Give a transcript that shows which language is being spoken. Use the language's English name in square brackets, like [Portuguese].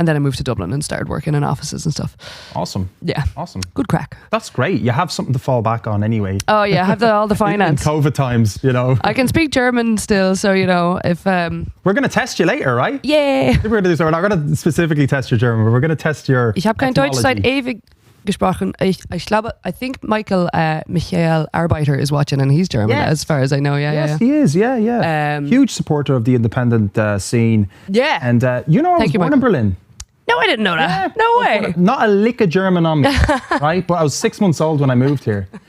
[English] And then I moved to Dublin and started working in offices and stuff. Awesome. Yeah. Awesome. Good crack. That's great. You have something to fall back on anyway. Oh yeah, I have all the finance. In COVID times, you know. I can speak German still, so you know, if... We're going to test you later, right? Yeah. We're not going to specifically test your German, but we're going to test your [German] Ich habe kein Deutsch seit ewig gesprochen. [English] I think Michael Arbeiter is watching, and he's German, as far as I know. Yes, he is. Yeah. Huge supporter of the independent scene. Yeah. And I was born in Berlin. No, I didn't know that. No way. Not a lick of German on me, right? But I was 6 months old when I moved here.